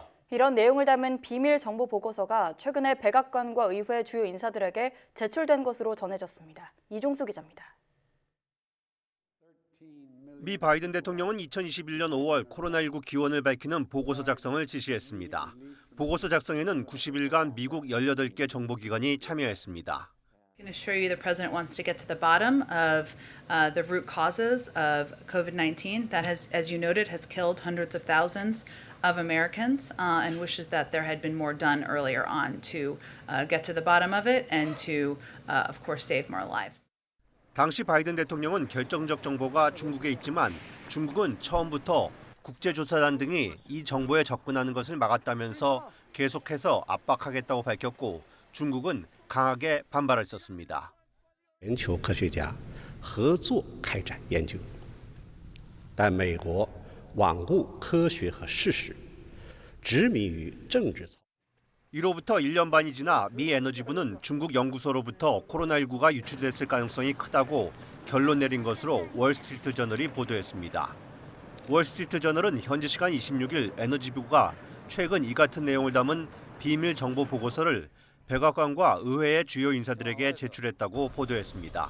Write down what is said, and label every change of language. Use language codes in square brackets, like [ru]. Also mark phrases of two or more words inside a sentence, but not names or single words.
[ko] 이런 내용을 담은 비밀 정보 보고서가 최근에 백악관과 의회 주요 인사들에게 제출된 것으로 전해졌습니다. 이종수 기자입니다. 미 바이든 대통령은 2021년 5월 코로나19 기원을 밝히는 보고서 작성을 지시했습니다. 보고서 작성에는 90일간 미국 18개 정보기관이 참여했습니다. [en] I can assure you the president wants to get to the bottom of the root causes of COVID-19 that has, as you noted, has killed hundreds of thousands of Americans and wishes that there had been more done earlier on to get to the bottom of it and to, of course, save more lives. [ko] 당시 바이든 대통령은 결정적 정보가 중국에 있지만 중국은 처음부터 국제조사단 등이 이 정보에 접근하는 것을 막았다면서 계속해서 압박하겠다고 밝혔고 중국은 강하게 반발했었습니다. [zh] 全球科学家合作开展研究，但美国罔顾科学和事实，执迷于政治操。 [ko] 이로부터 1년 반이 지나 미 에너지부는 중국 연구소로부터 코로나19가 유출됐을 가능성이 크다고 결론 내린 것으로 월스트리트 저널이 보도했습니다. 월스트리트 저널은 현지 시간 26일 에너지부가 최근 이 같은 내용을 담은 비밀 정보 보고서를 백악관과 의회의 주요 인사들에게 제출했다고 보도했습니다.